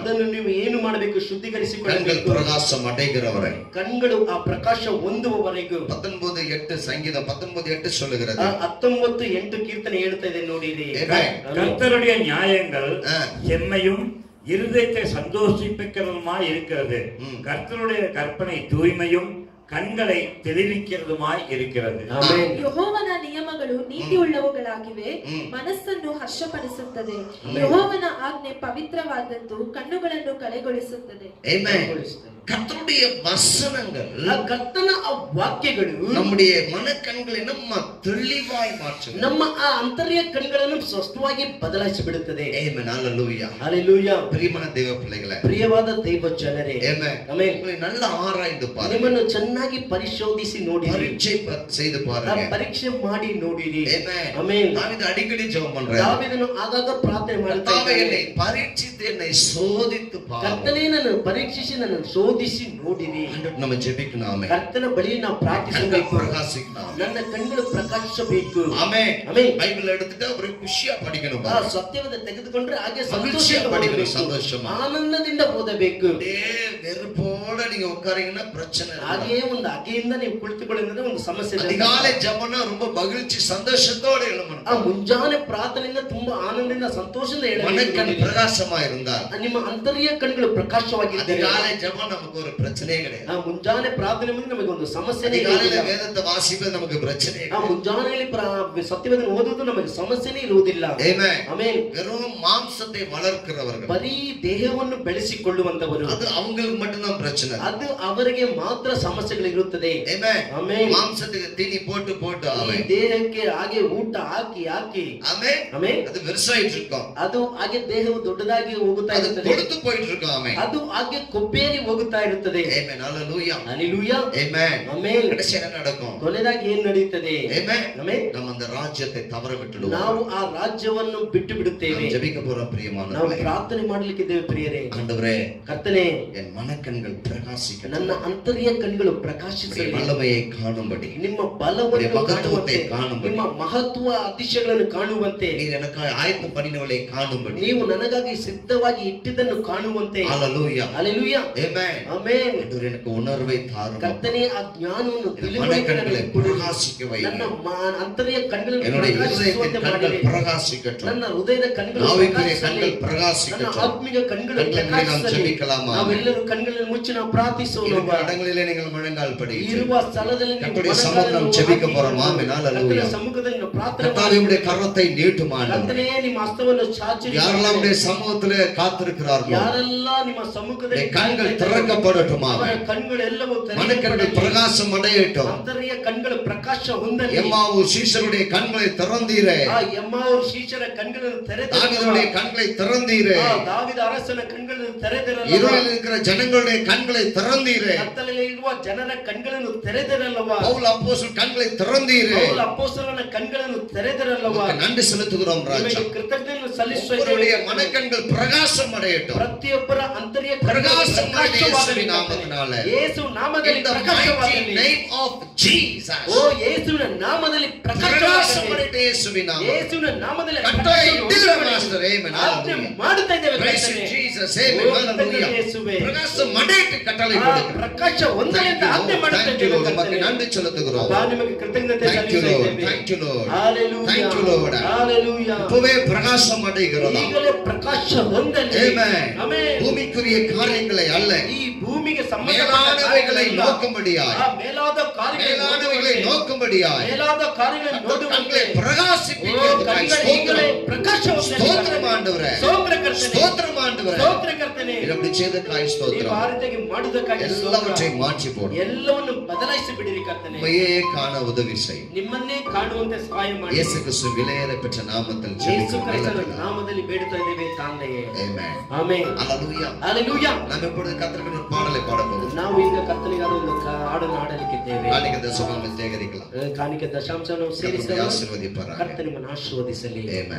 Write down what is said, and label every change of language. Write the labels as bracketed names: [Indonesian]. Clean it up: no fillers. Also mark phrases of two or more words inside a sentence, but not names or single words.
[Kannada] ಅದನ್ನು ನೀವು ಏನು ಮಾಡಬೇಕು? [Tamil] கண்கள் [Kannada] ಶುದ್ಧೀಕರಿಸಿಕೊಳ್ಳಬೇಕು. [Tamil] பிரகாசம் அடைகிறவரை. [Kannada] ಕಣ್ಗಳು ಆ ಪ್ರಕಾಶ ಹೊಂದುವವರೆಗೂ. [Tamil] 19:8 சங்கீதம் 19:8 சொல்லுகிறது. [Kannada] 19:8 ಕೀರ್ತನೆ ಹೇಳ್ತಾ ಇದೆ ನೋಡಿರಿ. Amen. [Tamil] கர்த்தருடைய நியாயங்கள் ஆ. செம்மையும் இருதயத்தை சந்தோஷிப்பிக்கிறதுமாய் இருக்கிறது. கர்த்தருடைய கற்பனை தூய்மையும் கண்களை தெளிவிக்கிறதுமாய் இருக்கிறது. [Kannada] ಆಮೆನ್. ಯೆಹೋವನ ನಿಯಮಗಳು ನೀತಿಯುಳ್ಳವುಗಳಾಗಿವೆ, ಮನಸ್ಸನ್ನು ಹರ್ಷಪಡಿಸುತ್ತದೆ. ಯೆಹೋವನ ಆಜ್ಞೆ ಪವಿತ್ರವಾದದ್ದು, ಕಣ್ಣುಗಳನ್ನು ಕಳೆಗೊಳಿಸುತ್ತದೆ. [Tamil] Amen. கர்த்தருடைய வசனங்கள் [Kannada] ಆ ಕರ್ತನ ಆ ವಾಕ್ಯಗಳು [Tamil] நம்முடைய மனக்கண்களை நம்ம தெளிவாய் மாற்றும். [Kannada] ನಮ್ಮ ಆ ಅಂತರ್ಯ ಕಣ್ಗಳನ್ನು ಸ್ಪಷ್ಟವಾಗಿ ಬದಲಾಯಿಸಿ ಬಿಡುತ್ತದೆ. ಆಮೆನ್. [Tamil] ஹalleluya. [Kannada] ಹalleluya. [Tamil] பிரியமான தேவ பிள்ளைகளே, [Kannada] ಪ್ರಿಯವಾದ ದೈವ ಜನರೇ, [Tamil] ஆமென். [Kannada] ಆಮೆನ್. [Tamil] உங்களை நல்லா ஆராய்ந்து பாருங்க. [Kannada] ನಿಮ್ಮನ್ನು ಚೆನ್ನಾಗಿ ಪರಿಶೋಧಿಸಿ ನೋಡಿರಿ, [Tamil] பரீட்சை செய்து பாருங்க. [Kannada] ಪರೀಕ್ಷೆ ಮಾಡಿ ನೋಡಿರಿ. [Tamil] ஆமென். [Kannada] ಆಮೆನ್. [Tamil] தாவீது அடிக்கடி ஜெபம் பண்றாரு. [Kannada] ದಾವೀದನು ಆಗಾಗ ಪ್ರಾರ್ಥನೆ ಮಾಡ್ತಾ [Tamil] கர்த்தாவே, [Kannada] ಇದ್ದಾನೆ. [Tamil] என்னை பரீட்சித்து என்னை சோதித்து பாரும். [Kannada] ಕರ್ತನೇ ನನ್ನನ್ನು ಪರೀಕ್ಷಿಸಿ ನನ್ನನ್ನು ಶೋಧಿಸಿ ನೋಡಿರಿ. [Tamil] நம்ம ஜெபிக்கணும். ஆமென். [Kannada] ಕರ್ತನ ಬಳಿ ನಾವು ಪ್ರಾರ್ಥಿಸಬೇಕು. [Tamil] பிரகாசிக்கணும். [Kannada] ನನ್ನ ಕಣ್ಣುಗಳು ಪ್ರಕಾಶಿಸಬೇಕು. [Tamil] ஆமென். [Kannada] ಆಮೆನ್. [Tamil] பைபிள் எடுத்துட்டு ஒரு ಖುಷಿயா படிக்கணும். [Kannada] ಆ ಸತ್ಯವಾದ ತೆಗೆದುಕೊಂಡ್ರೆ ಹಾಗೆ [Tamil] மகிழ்ச்சியா [Kannada] ಸಂತೋಷದಿಂದ [Tamil] படிக்கணும். [Kannada] ಓದಬೇಕು. [Tamil] சந்தோஷமா. [Kannada] ಆನಂದದಿಂದ ಓದಬೇಕು. [Tamil] வெறுப்போட நீங்க உட்காரீங்கன்னா பிரச்சனை. [Kannada] ಹಾಗೆ ಒಂದು ಹಗೆಯಿಂದ ನೀವು ಕುಳಿತುಕೊಳ್ಳೋದ್ರೆ ಒಂದು ಸಮಸ್ಯೆ ಇದೆ. [Tamil] அதிகாலை ஜெபம்னா ரொம்ப மகிழ்ச்சி சந்தோஷத்தோட எழுமணும். [Kannada] ಆ ಮುಂಜಾನೆ ಪ್ರಾರ್ಥನೆಯಿಂದ ತುಂಬಾ ಆನಂದದಿಂದ ಸಂತೋಷದಿಂದ [Tamil] மனக்கண் [Kannada] ಹೇಳಬೇಕು. [Tamil] பிரகாசமா இருந்தால் [Kannada] ನಿಮ್ಮ ಅಂತರ್ಯ ಕಣ್ಣುಗಳು ಪ್ರಕಾಶವಾಗಿದ್ದರೆ [Tamil] அதிகாலை ஜெபம் நமக்கு ஒரு பிரச்சனையே கிடையாது. [Kannada] ಆ ಮುಂಜಾನೆ ಪ್ರಾರ್ಥನೆ ಮುಂದೆ ನಮಗೆ ಒಂದು ಸಮಸ್ಯೆನೇ [Tamil] அதிகாலையில [Kannada] ಇರುವುದಿಲ್ಲ. [Tamil] வேதத்தை வாசிப்பது நமக்கு பிரச்சனை [Kannada] ಆ ಮುಂಜಾನೆಯಲ್ಲಿ ಸತ್ಯವೇದನ ಓದುವುದು ನಮಗೆ ಸಮಸ್ಯೆನೇ ಇರುವುದಿಲ್ಲ. [Tamil] ஆமென். [Kannada] ಆಮೆನ್. [Tamil] வெறும் மாம்சத்தை வளர்க்கிறவர்கள் [Kannada] ಬರೀ ದೇಹವನ್ನು ಬೆಳೆಸಿಕೊಳ್ಳುವಂತವರು, [Tamil] அது அவங்களுக்கு மட்டும்தான் பிரச்சனை. [Kannada] ಅದು ಅವರಿಗೆ ಮಾತ್ರ ಸಮಸ್ಯೆಗಳಿರುತ್ತದೆ. [Tamil] ஆமென். [Kannada] ಆಮೆನ್. [Tamil] மாம்சத்துக்கு தீனி போட்டு போட்டு [Kannada] ಈ [Tamil] ஆமென். [Kannada] ದೇಹಕ್ಕೆ ಹಾಗೆ ಊಟ ಹಾಕಿ ಹಾಕಿ [Tamil] ஆமென். [Kannada] ಆಮೆನ್. [Tamil] அது விவசாயிட்டு இருக்கோம். [Kannada] ಅದು ಹಾಗೆ ದೇಹವು ದೊಡ್ಡದಾಗಿ ಹೋಗುತ್ತಾ [Tamil] அது [Kannada] ಇರುತ್ತದೆ. [Tamil] கொடுத்து போயிட்டு இருக்கோம். ஆமென். [Kannada] ಅದು ಹಾಗೆ ಕೊಬ್ಬೇರಿ ಹೋಗುತ್ತಾ ಇರುತ್ತದೆ. [Tamil] ஆமென். ஹalleluya. [Kannada] ಹalleluya. [Tamil] ஆமென். [Kannada] ಆಮೆನ್. [Tamil] கடைசி என்ன நடக்கும்? [Kannada] ಕೊನೆದಾಗಿ ಏನ್ ನಡೆಯುತ್ತದೆ? [Tamil] ஆமென். [Kannada] ಆಮೆನ್. [Tamil] நம்ம அந்த ராஜ்யத்தை தவற விட்டுடுவோம். [Kannada] ನಾವು ಆ ರಾಜ್ಯವನ್ನು ಬಿಟ್ಟು ಬಿಡುತ್ತೇವೆ. [Tamil] நாம் ஜெபிக்க போறோம் [Kannada] ನಾವು [Tamil] பிரியமானவர்களே. [Kannada] ಪ್ರಾರ್ಥನೆ ಮಾಡಲಿಕ್ಕಿದ್ದೇವೆ ಪ್ರಿಯರೇ. [Tamil] ஆண்டவரே, [Kannada] ಕರ್ತನೇ, [Tamil] என் மனக்கண்கள் பிரகாசிக்கட்டும். [Kannada] ನನ್ನ ಅಂತರ್ಯ ಕಣ್ಗಳು [Tamil] உம்முடைய [Kannada] ಪ್ರಕಾಶಿಸಲಿ. [Tamil] வல்லமையை காணும்படி, [Kannada] ನಿಮ್ಮ ಬಲವನ್ನು [Tamil] உம்முடைய மகத்துவத்தை [Kannada] ಕಾಣುವಂತೆ, [Tamil] காணும்படி, [Kannada] ನಿಮ್ಮ ಮಹತ್ವ ಅತಿಶಯಗಳನ್ನು ಕಾಣುವಂತೆ, [Tamil] நீர் எனக்காக ஆயத்தம் பண்ணினவளை காணும்படி. [Kannada] ನೀವು ನನಗಾಗಿ ಸಿದ್ಧವಾಗಿ ಇಟ್ಟಿದ್ದನ್ನು ಕಾಣುವಂತೆ. [Tamil] ஹalleluya. [Kannada] ಹalleluya. [Tamil] ஆமென். [Kannada] ಆಮೆನ್. [Tamil] ஆண்டவரே, எனக்கு உணர்வை தாரும். [Kannada] ಕರ್ತನೇ, ಆ ಜ್ಞಾನವನ್ನು [Tamil] மனக்கண்களை பிரகாசிக்க வைங்க. [Kannada] ನನ್ನ ಅಂತರ್ಯ ಕಣ್ಗಳನ್ನು [Tamil] என்னுடைய [Kannada] ಪ್ರಕಾಶಿಸುವಂತೆ [Tamil] இதயத்தின் கண்கள் [Kannada] ಮಾಡಿರಿ. [Tamil] பிரகாசிக்கட்டும். [Kannada] ನನ್ನ ಹೃದಯದ ಕಣ್ಗಳು [Tamil] ஆவிக்குரிய [Kannada] ಪ್ರಕಾಶಿಸಲಿ. [Tamil] கண்கள் [Kannada] ನನ್ನ [Tamil] பிரகாசிக்கட்டும். [Kannada] ಆತ್ಮಿಕ ಕಣ್ಗಳು [Tamil] கண்களை நாம் [Kannada] ಪ್ರಕಾಶಿಸಲಿ. [Tamil] ஜெபிக்கலாமா? [Kannada] ನಾವೆಲ್ಲರೂ ಕಣ್ಗಳನ್ನು ಮುಚ್ಚಿ ನಾವು ಪ್ರಾರ್ಥಿಸೋಣ. [Tamil] இருக்கிற இடங்களிலே நீங்கள் முழங்கால் படியிட்டு [Kannada] ಇರುವ ಸ್ಥಳದಲ್ಲಿ ನೀವು [Tamil] கர்த்தருடைய [Kannada] ಮೊಣಕಾಲನ್ನು [Tamil] சமூகம் ஜெபிக்க [Kannada] ಹಾಕಿ [Tamil] போறோம். ஆமென். ஹalleluya. [Kannada] ಕರ್ತನ ಸಮ್ಮುಖದಲ್ಲಿ ನಾವು ಪ್ರಾರ್ಥನೆ [Tamil] கர்த்தாவே, உம்முடைய கரத்தை நீட்டும் ஆண்டவரே. [Kannada] ಕರ್ತನೇ, ನಿಮ್ಮ ಹಸ್ತವನ್ನು ಚಾಚಿರಿ. [Tamil] யாரெல்லாம் உம்முடைய சமூகத்திலே காத்திருக்கிறார்களோ [Kannada] ಯಾರೆಲ್ಲ ನಿಮ್ಮ ಸಮ್ಮುಖದಲ್ಲಿ [Tamil] உம்முடைய கண்கள் திறக்கப்படட்டும். [Kannada] ಅವರ [Tamil] ஆமென். [Kannada] ಕಣ್ಗಳೆಲ್ಲವೂ [Tamil] மனக்கண்கள் பிரகாசம் அடையட்டும். [Kannada] ಅಂತರ್ಯ ಕಣ್ಗಳ ಪ್ರಕಾಶ ಹೊಂದಲಿ. [Tamil] எம்மாவு சீஷருடைய கண்களை திறந்தீரே. [Kannada] ಆ ಎಮ್ಮಾವರ ಶಿಷ್ಯರ ಕಣ್ಗಳನ್ನು [Tamil] தாவீதுடைய கண்களை திறந்தீரே. [Kannada] ದಾವಿದ ಅರಸನ ಕಣ್ಗಳನ್ನು ತೆರೆದಿರಲ್ಲ. [Tamil] இருளில் இருக்கிற ஜனங்களுடைய கண்களை திறந்தீரே. [Kannada] ಕತ್ತಲೆಯಲ್ಲಿ ಇರುವ ಜನರ ಕಣ್ಗಳನ್ನು ತೆರೆದಿರಲ್ಲವಾ? [Tamil] பவுல் அப்போஸ்தலன் கண்களை திறந்தீரே. [Kannada] ಪೌಲ ಅಪೊಸ್ತಲನ ಕಣ್ಗಳನ್ನು ತೆರೆದಿರಲ್ಲವಾ? [Tamil] உமக்கு நன்றி செலுத்துகிறோம் ராஜா. [Kannada] ನಿಮಗೆ ಕೃತಜ್ಞತೆಯನ್ನು ಸಲ್ಲಿಸುತ್ತೇವೆ. [Tamil] ஒவ்வொருடைய மனக்கண்கள் பிரகாசம் அடையட்டும். [Kannada] ಪ್ರತಿಯೊಬ್ಬರ ಅಂತರ್ಯ [Tamil] பிரகாசம் [Kannada] ಪ್ರಕಾಶವಾಗಲಿ. [Tamil] நாமத்தினாலே. [Kannada] ಯೇಸು ನಾಮದಲ್ಲಿ [English] In the mighty [Kannada] ಪ್ರಕಾಶವಾಗಲಿ. [English] name of Jesus. [Kannada] ಓ ಯೇಸುವಿನ ನಾಮದಲ್ಲಿ [Tamil] பிரகாசம் [Kannada] ಪ್ರಕಾಶವಾಗಲಿ. [Tamil] அடையட்டும் இயேசுவின் நாமம். [Kannada] ಯೇಸುವಿನ ನಾಮದಲ್ಲಿ [Tamil] கட்டளை இடுகிற [Kannada] ಪ್ರಕಾಶವಾಗಲಿ. [Tamil] மாஸ்டர். ஆமென். [Kannada] ಆಜ್ಞೆ [Tamil] ஹalleluya. [Kannada] ಮಾಡುತ್ತಾ ಇದ್ದೇವೆ [English] Praise [Kannada] ಕರ್ತನೇ. [English] Jesus. [Kannada] ಓ [English] Amen. [Kannada] ಕರ್ತನೇ [English] Hallelujah. [Kannada] ಯೇಸುವೇ. [Tamil] பிரகாசம் அடையட்டும் கட்டளை [Kannada] ಆ [Tamil] கொடுக்கிறேன். [Kannada] ಪ್ರಕಾಶ ಒಂದನೇ ಅಂತ ಆಜ್ಞೆ ಮಾಡುತ್ತಾ [English] Thank you, [Kannada] ಇದ್ದೇವೆ [English] Lord. [Kannada] ಕರ್ತನೇ. [Tamil] உமக்கு நன்றி செலுத்துகிறோம். [Kannada] ಅಬ್ಬಾ, ನಿಮಗೆ ಕೃತಜ್ಞತೆ [English] Thank you, [Kannada] ಸಲ್ಲಿಸ್ತಾ [English] Lord. [Kannada] ಇದ್ದೇವೆ. [English] Thank you, Lord. Hallelujah. Thank you, Lord. Hallelujah. [Tamil] இப்பவே பிரகாசம் அடைகிறதா? [Kannada] ಈಗಲೇ ಪ್ರಕಾಶ ಹೊಂದಲಿ. [Tamil] Amen. [Kannada] ಆಮೆನ್. [Tamil] பூமிக்குரிய காரியங்களை அல்ல, [Kannada] ಈ ಭೂಮಿಗೆ [Tamil] மேலானவைகளை நோக்கும்படியாய், [Kannada] ಮೇಲಾದ [Tamil] மேலானவைகளை நோக்கும்படியாய் [Kannada] ಮೇಲಾದ ಕಾರ್ಯಗಳನ್ನು [Tamil] கண்களை [Kannada] ನೋಡುವಂತೆ [Tamil] பிரகாசிப்பிக்கிறதுக்காய் ஸ்தோத்திரம். ஸ்தோத்திரம் ஆண்டவரே. ஸ்தோத்திரம் ஆண்டவரே. இது அப்படி செய்ததற்காய் [Kannada] ನೀವು [Tamil] ஸ்தோத்திரம். [Kannada] ಆ ರೀತಿಯಾಗಿ ಮಾಡುವುದಕ್ಕಾಗಿ [Tamil] எல்லாவற்றையும் மாற்றி போடும். [Kannada] ಎಲ್ಲವನ್ನು ಬದಲಾಯಿಸಿ ಬಿಡಿರಿ ಕರ್ತನೇ. [Tamil] உம்மையே காண உதவி செய். [Kannada] ನಿಮ್ಮನ್ನೇ ಕಾಣುವಂತೆ ಸಹಾಯ ಮಾಡಿ. [Tamil] இயேசு கிறிஸ்து விலையேற பெற்ற நாமத்தில் [Kannada] ಯೇಸು [Tamil] ஜெபிக்கிறோம். [Kannada] ಕ್ರಿಸ್ತನ ನಾಮದಲ್ಲಿ ಬೇಡುತ್ತಾ ಇದ್ದೇವೆ ತಂದೆಯೇ. [Tamil] Amen. [Kannada] ಆಮೆನ್. [Tamil] Hallelujah. [Kannada] ಹalleluya. [Tamil] நாம் இப்பொழுது கர்த்தருக்கு ஒரு பாடலை பாட போகிறோம். [Kannada] ನಾವು ಈಗ ಕರ್ತನಿಗಾದ ಒಂದು ಹಾಡನ್ನು ಹಾಡಲಿಕ್ಕಿದ್ದೇವೆ. [Tamil] காணிக்கை தசமாவை சேகரிக்கலாம். [Kannada] ಕಾಣಿಕೆ ದಶಾಂಶವನ್ನು [Tamil] கர்த்தர் [Kannada] ಸೇರಿಸಲು [Tamil] ஆசீர்வதிப்பாராக. [Kannada] ಕರ್ತನ ನಿಮ್ಮನ್ನು ಆಶೀರ್ವದಿಸಲಿ. [Tamil] Amen.